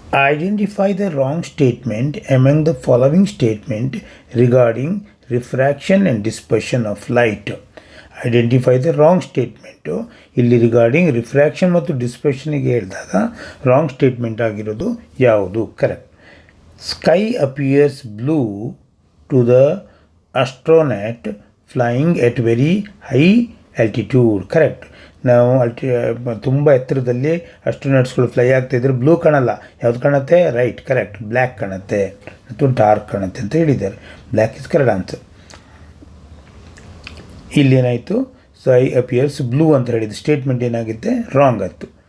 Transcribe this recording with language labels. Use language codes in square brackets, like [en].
[en] Identify the wrong statement among the following statement regarding refraction and dispersion of light. Identify the wrong statement [kn] ಇಲ್ಲಿ regarding refraction ಮತ್ತು ಡಿಸ್ಪರ್ಷನ್ಗೆ ಹೇಳಿದಾಗ wrong statement ಆಗಿರೋದು ಯಾವುದು? Correct, [en] Sky appears blue to the astronaut flying at very high altitude. Correct. [kn] ನಾವು ತುಂಬ ಎತ್ತರದಲ್ಲಿ ಅಸ್ಟ್ರೋನಾಟ್ಸ್ಗಳು fly ಆಗ್ತಾಯಿದ್ರೆ blue ಕಾಣಲ್ಲ. ಯಾವ್ದು ಕಾಣುತ್ತೆ? ರೈಟ್, ಕರೆಕ್ಟ್, ಬ್ಲ್ಯಾಕ್ ಕಾಣುತ್ತೆ ಮತ್ತು ಡಾರ್ಕ್ ಕಾಣುತ್ತೆ ಅಂತ ಹೇಳಿದ್ದಾರೆ. [en] Black is correct answer. [kn] ಇಲ್ಲೇನಾಯಿತು? [en] sky appears blue [kn] ಅಂತ ಹೇಳಿದ್ದು ಸ್ಟೇಟ್ಮೆಂಟ್ ಏನಾಗುತ್ತೆ? ರಾಂಗ್ ಆಯಿತು.